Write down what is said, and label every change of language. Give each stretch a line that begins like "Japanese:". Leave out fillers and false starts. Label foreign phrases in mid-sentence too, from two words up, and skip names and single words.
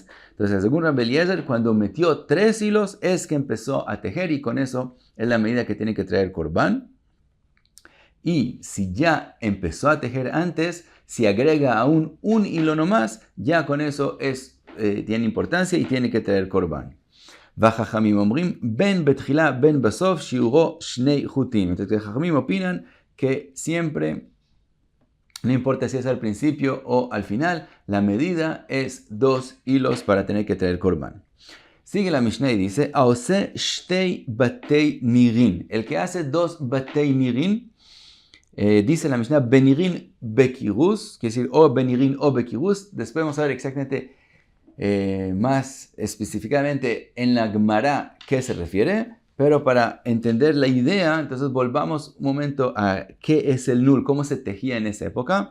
Spanish: Entonces, según Rabbi Eliezer, cuando metió 3 hilos es que empezó a tejer y con eso es la medida que tiene que traer korban. Y si ya empezó a tejer antes, si agrega aún un hilo nomás, ya con eso tiene importancia y tiene que traer korban.
Hebrew: וחכמים אומרים, בין בתחלה בין בסוף שיעורו שני חוטים.
Spanish: Entonces, Jajamim opinan que siempre, no importa si es al principio o al final, la medida es 2 hilos para tener que traer korban. Sigue la Mishnah y dice,
Hebrew: העושה שתי בתי נירין.
Spanish: El que hace 2
Hebrew: בתי נירין,
Spanish: dice la Mishnah,
Hebrew: בנירין בקירוס,
Spanish: quiere decir o benirin o bekirus. Después vamos a ver exactamente, más específicamente en la Gemara qué se refiere. Pero para entender la idea, entonces volvamos un momento a qué es el nul, cómo se tejía en esa época.